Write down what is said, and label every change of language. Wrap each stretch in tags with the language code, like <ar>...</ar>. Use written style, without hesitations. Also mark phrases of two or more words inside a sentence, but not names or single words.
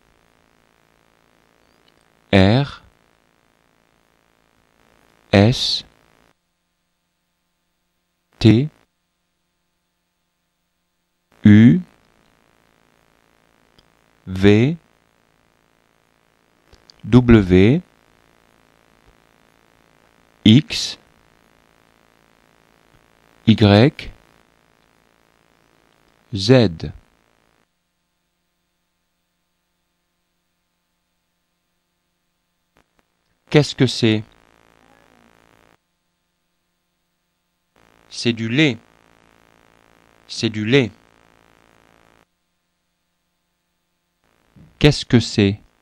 <fr>R S T U V W X Y Z. Qu'est-ce que c'est? C'est du lait. C'est du lait. Qu'est-ce que c'est?</fr>